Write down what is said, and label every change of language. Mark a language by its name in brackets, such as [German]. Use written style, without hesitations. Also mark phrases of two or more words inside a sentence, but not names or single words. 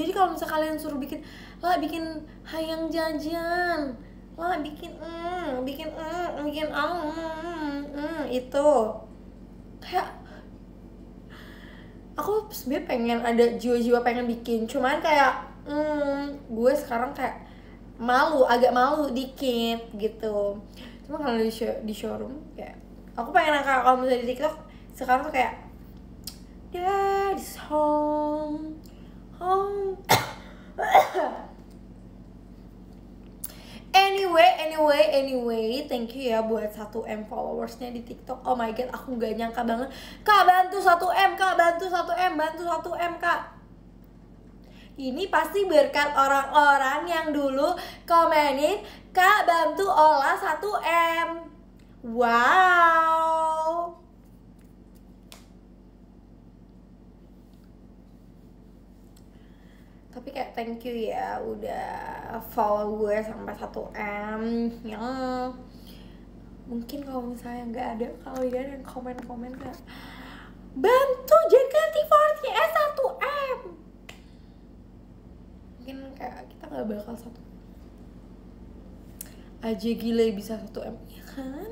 [Indonesian] Jadi kalau misalnya kalian suruh bikin [Sundanese] hayang jajan, [Indonesian] bikin itu kayak aku sebenarnya pengen ada jiwa-jiwa pengen bikin, cuman kayak gue sekarang kayak agak malu dikit gitu. Cuma kalau di showroom kayak aku pengen kalau misalnya di TikTok sekarang tuh kayak [English] Daddy's home. [Indonesian] Anyway, [English] thank you [Indonesian] ya buat 1M followersnya di TikTok. [English] Oh my god, [Indonesian] aku gak nyangka banget. Kak, bantu 1M, bantu 1M, Kak. Ini pasti berkat orang-orang yang dulu komenin, Kak, bantu Ola 1M. Wow. Tapi kayak [English] thank you [Indonesian] ya udah follow gue sampai 1M ya. Mungkin kalau misalnya nggak ada kalian yang komen-komen kayak bantu JKT48 1M, mungkin kayak kita nggak bakal satu aja gila bisa 1M ya kan.